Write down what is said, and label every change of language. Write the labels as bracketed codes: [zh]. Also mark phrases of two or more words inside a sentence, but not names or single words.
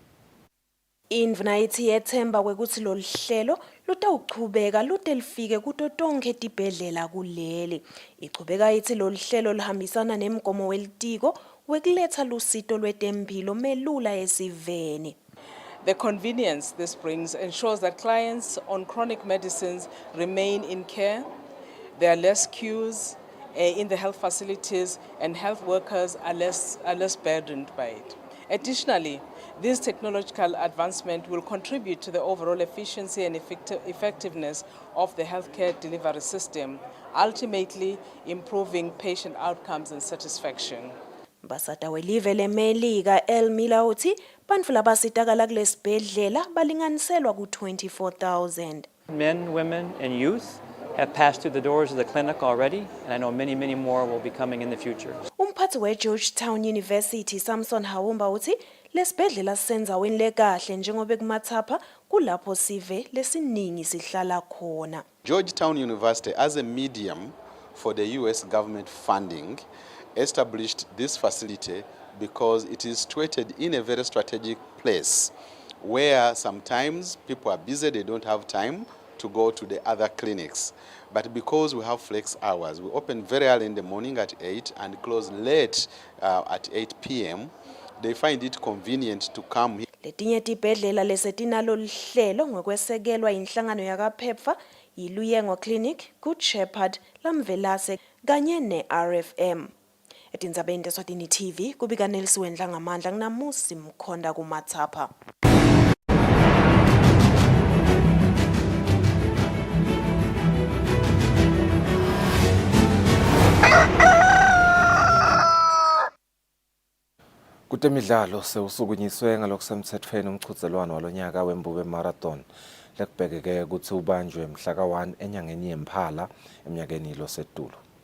[ss] Indvuna ithi yethemba kwekuthi lolu hlelo lutawuchubeka lute lifike kuto tonkhe tibhedlela kuleli. Ichubeka ithi lolu hlelo luhambisana nemgomo welitiko wekuletsa lusito lwetemphilo melula esiveni. [en] The convenience this brings ensures that clients on chronic medicines remain in care. There are less queues in the health facilities and health workers are less burdened by it. Additionally, this technological advancement will contribute to the overall efficiency and effectiveness of the healthcare delivery system, ultimately improving patient outcomes and satisfaction. [ss] Mbasada welive lemelika El Mila uthi bantfu labasitakala kulesibhedlela balinganiselwa ku 24,000. [en] Men, women, and youth have passed through the doors of the clinic already, and I know many, many more will be coming in the future. [ss] Umphathi we-Georgetown University Samson Hawumba uthi lesibhedlela sisenzaweni lekahle njengoba kumathapha kulapho sive lesiningi sihlala khona. [en] Georgetown University, as a medium for the US government funding, established this facility because it is situated in a very strategic place where sometimes people are busy, they don't have time to go to the other clinics. But because we have flex hours, we open very early in the morning at 8 and close late at 8 p.m. They find it convenient to come here. [ss] Letinye tibhedlela lesetinalo lihlelo ngekwesekelwa inhlangano yakaPhepha, yiLuyengo Clinic, Good Shepherd, Lamvelase kanye ne-RFM. Etindzabeni Eswatini TV kubika Nelson Ngamandla kunamusi Mkhonda kumathapha. Kutemidlalo sewusukunyiswe ngalokusemthethweni umchudzelwano walonyaka wembube marathon lekubhekeke ukuthi ubanjwe mhla ka-1 enyangeni yeMphala eminyakeni losetulu.